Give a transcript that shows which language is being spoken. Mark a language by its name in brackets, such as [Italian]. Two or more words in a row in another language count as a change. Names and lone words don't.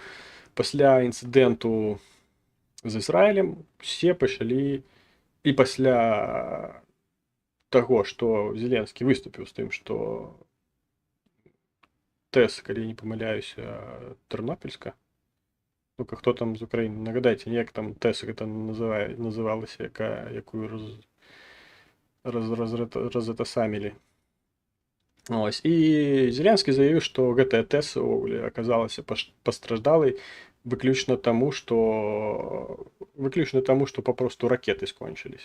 [Belarusian] Пасля інцыдэнту з Ізраілем усе пачалі, і пасля таго, што Зеленскі выступіў з тым, што ТЭС, калі не памыляюся, Тэрнопільска, [Ukrainian] Ну-ка, хто там з України? [Belarusian] Нагадайте, як там ТЕС гэта называлася, якую разэтасамілі. [Ukrainian] Ось. [Belarusian] І Зеленскі заявіў, што гэтая ТЭС увогуле аказалася пастраждалай выключна таму, што папросту ракеты скончыліся.